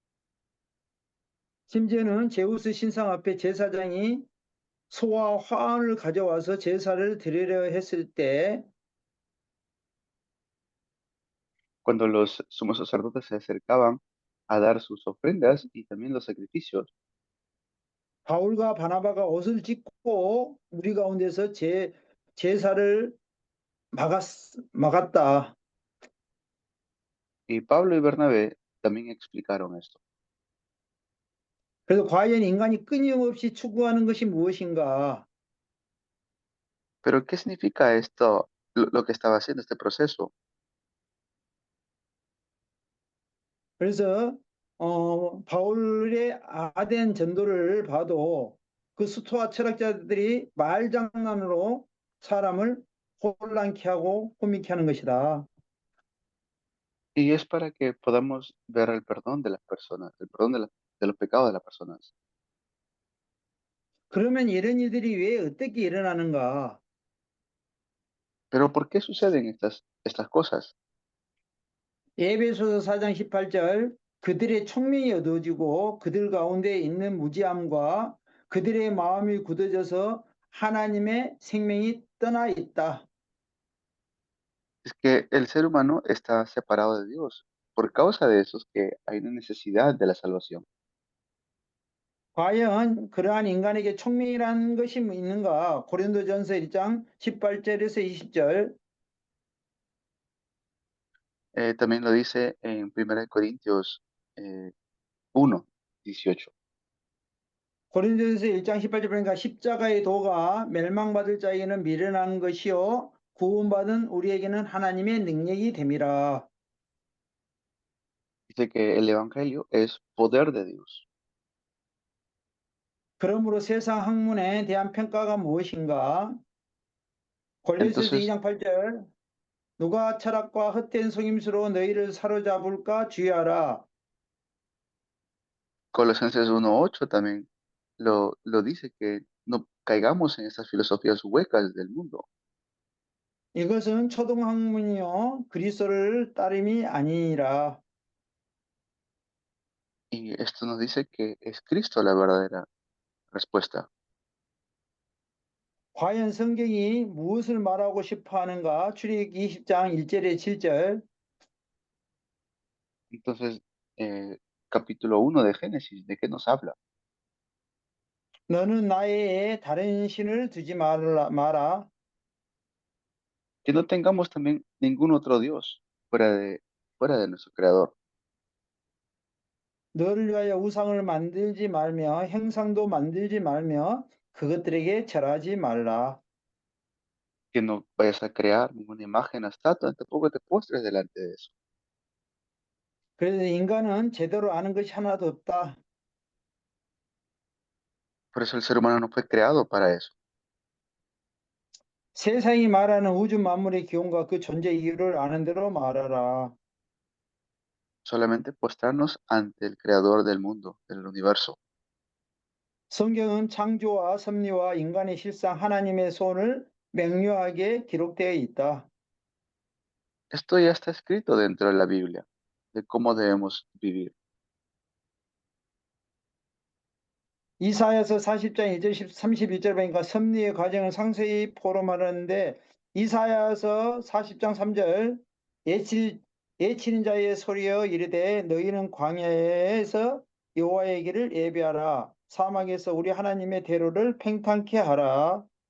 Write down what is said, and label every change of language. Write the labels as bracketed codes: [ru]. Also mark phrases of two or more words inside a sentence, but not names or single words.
[ko] 심지어는 제우스 신상 앞에 제사장이 소와 화환을 가져와서 제사를 드리려 했을 때 [es] Cuando los sumos sacerdotes se acercaban a dar sus ofrendas y también los sacrificios, [ko] 바울과 바나바가 옷을 찢고 우리 가운데서 제사를 막았다. [es] y Pablo y Bernabé también explicaron esto. [ko] 그래서 과연 인간이 끊임없이 추구하는 것이 무엇인가? [es] Pero, ¿qué significa esto, lo que estaba haciendo este proceso? [ko] 그래서 바울의 아덴 전도를 봐도 그 스토아 철학자들이 말장난으로 사람을 혼란케 하고 혼미케 하는 것이다. [es] Y es para que podamos ver el perdón de las personas, el perdón de los pecados de las personas. [ko] 그러면 이런 일들이 왜 어떻게 일어나는가? [es] Pero, ¿por qué suceden estas cosas? [ko] 에베소서 4장 18절 그들의 총명이 어두워지고 그들 가운데 있는 무지함과 그들의 마음이 굳어져서 하나님의 생명이 떠나 있다. [es] Es que el ser humano está separado de Dios. Por causa de eso es que hay una necesidad de la salvación. [ko] 과연 그러한 인간에게 총명이라는 것이 있는가? 고린도전서 1장 18절에서 20절. [es] También lo dice en 1 Corintios 1:18. [ko] 고린도전서 1장 18절 보니까 십자가의 도가 멸망받을 자에게는 미련한 것이요 구원받은 우리에게는 하나님의 능력이 됨이라. [es] Dice que el Evangelio es poder de Dios. [ko] 그러므로 세상 학문에 대한 평가가 무엇인가? 골로새서 [es] Entonces, [ko] 2장 8절 누가 철학과 헛된 속임수로 너희를 사로잡을까 주의하라. [es] Colosenses 1:8 también lo dice, que no caigamos en estas filosofías huecas del mundo. [ko] 이것은 초등학문이요 그리스도를 따름이 아니니라. [es] Y esto nos dice que es Cristo la verdadera respuesta. [ko] 과연 성경이 무엇을 말하고 싶어 하는가? 출애굽기 20장 1절에 7절 [es] Entonces, capítulo 1 de Génesis, ¿de qué nos habla? [ko] 너는 나의 다른 신을 두지 마라. [es] Que no tengamos también ningún otro Dios fuera de nuestro Creador. [ko] 너를 위하여 우상을 만들지 말며 형상도 만들지 말며 그것들에게 절하지 말라. [es] Que no vayas a crear ninguna imagen, estatua, tampoco te postres delante de eso. [ko] 그래서 인간은 제대로 아는 것이 하나도 없다. [es] Por eso el ser humano no fue creado para eso. [ko] 세상이 말하는 우주 만물의 기원과 그 존재 이유를 아는 대로 말하라. [es] Solamente postrarnos ante el Creador del mundo, del universo. [ko] 성경은 창조와 섭리와 인간의 실상 하나님의 손을 명료하게 기록되어 있다. [es] Esto ya está escrito dentro de la Biblia, de cómo debemos vivir. [ko] 이사야서 40장 2절 32절 보니까 섭리의 과정을 상세히 포럼하는데 이사야서 40장 3절 예치는 자의 소리여 이르되 너희는 광야에서 여호와의 길을 예비하라 사막에서 우리 하나님의 대로를 팽창케 하라.